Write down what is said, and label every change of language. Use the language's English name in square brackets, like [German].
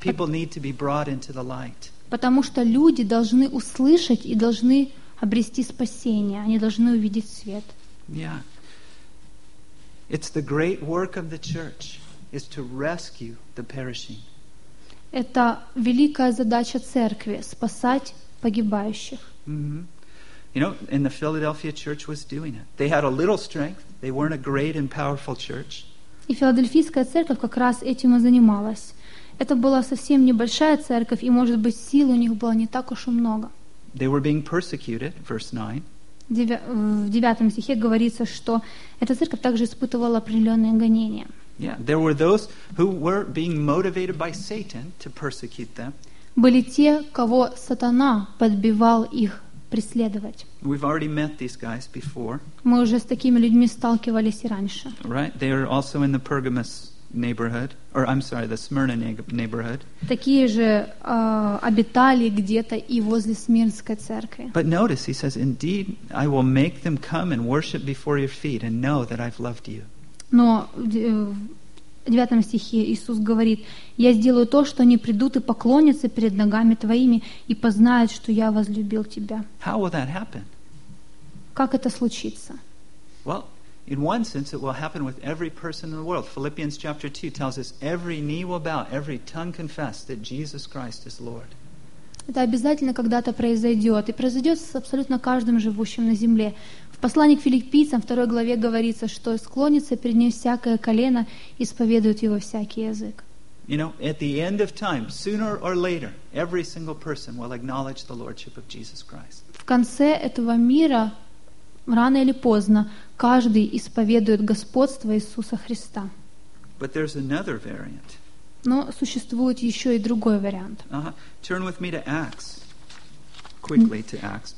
[English] People need to be brought into the light. [Russian] Потому что люди должны услышать и должны обрести спасение. Они должны увидеть свет. [English] Yeah. It's the great work of the church is to rescue the perishing. [Russian] Это великая задача церкви — спасать погибающих. [English] Mm-hmm. You know, and the Philadelphia church was doing it. They had a little strength. They weren't a great and powerful church. [Russian] И Филадельфийская церковь как раз этим и занималась. Это была совсем небольшая церковь, и, может быть, сил у них было не так уж и много. [English] They were being persecuted, verse 9. [Russian] В 9 стихе говорится, что эта церковь также испытывала определенные гонения. [English] Yeah, there were those who were being motivated by Satan to persecute them. [Russian] Были те, кого сатана подбивал их преследовать. [English] We've already met these guys before. [Russian] Мы уже с такими людьми сталкивались и раньше. [English] Right, they are also in the Pergamos neighborhood, or I'm sorry, the Smyrna neighborhood. [Russian] Такие же обитали где-то и возле Смирнской церкви. [English] But notice, he says, indeed, I will make them come and worship before your feet and know that I've loved you. [Russian] Но в 9 стихе Иисус говорит, я сделаю то, что они придут и поклонятся перед ногами твоими и познают, что я возлюбил тебя. [English] How will that happen? [Russian] Как это случится? [English] Well, in one sense, it will happen with every person in the world. Philippians chapter 2 tells us, every knee will bow, every tongue confess that Jesus Christ is Lord. [Russian] Это обязательно когда-то произойдет. И произойдет с абсолютно каждым живущим на земле. В послании к Филиппийцам, в 2 главе, говорится, что склонится перед ним всякое колено, исповедует его всякий язык. [English] You know, at the end of time, sooner or later, every single person will acknowledge the Lordship of Jesus Christ. [Russian] В конце этого мира, рано или поздно, каждый исповедует господство Иисуса Христа. [English] But there's another variant. [Russian] Но существует еще и другой вариант. [English] Turn with me to Acts. Quickly to Acts.